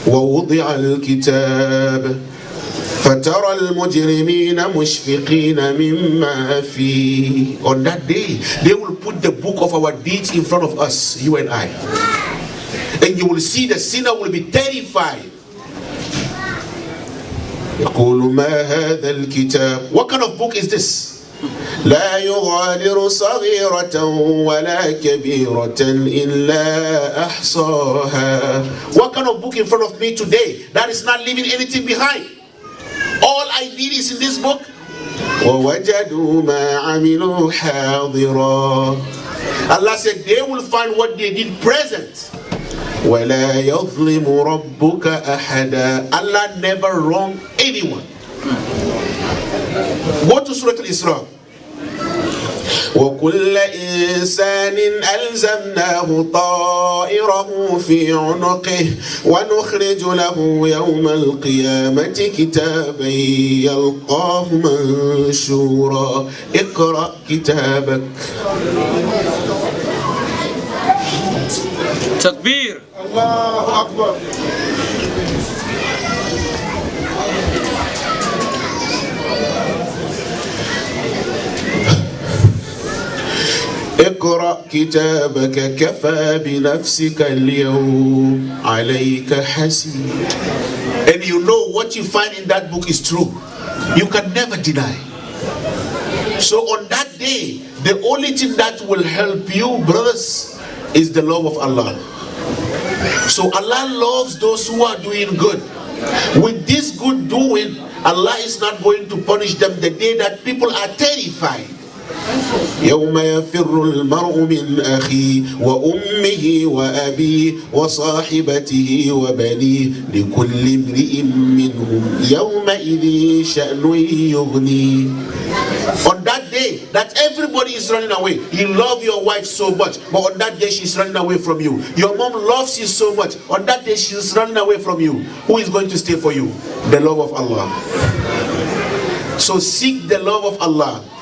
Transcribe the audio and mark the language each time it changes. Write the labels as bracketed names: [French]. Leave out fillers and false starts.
[Arabic] ووضع الكتاب فترى المجرمين مشفقين مما فيه. [English] On that day, they will put the book of our deeds in front of us, you and I. And you will see the sinner will be terrified. [Arabic] يقول ما هذا الكتاب. [English] What kind of book is this? [Arabic] لا يغادر صغيرة ولا كبيرة إلا أحصاها. [English] What kind of book in front of me today that is not leaving anything behind? All I need is in this book. [Arabic] وَوَجَدُوا مَا عَمِلُوا حَاضِرًا. [English] Allah said they will find what they did present. [Arabic] وَلَا يَظْلِمُ رَبُّكَ أَحَدًا. [English] Allah never wronged anyone. Go to Surah Al-Isra. [Arabic] وكل إنسان ألزمناه طائره في عنقه ونخرج له يوم القيامة كتابا يلقاه منشورا اقرأ كتابك. تكبير. الله أكبر. اقرأ كتابك كفى بنفسك اليوم عليك حسيب. [English] And you know what you find in that book is true. You can never deny. So on that day, the only thing that will help you, brothers, is the love of Allah. So Allah loves those who are doing good. With this good doing, Allah is not going to punish them the day that people are terrified. [Arabic] يوم يفر المرء من أخيه وأمه وأبيه وصاحبته وبنيه لكل امرئ منهم يومئذ شأن يغنيه. [English] On that day that everybody is running away, you love your wife so much, but on that day she's running away from you. Your mom loves you so much, on that day she's running away from you. Who is going to stay for you? The love of Allah. So seek the love of Allah.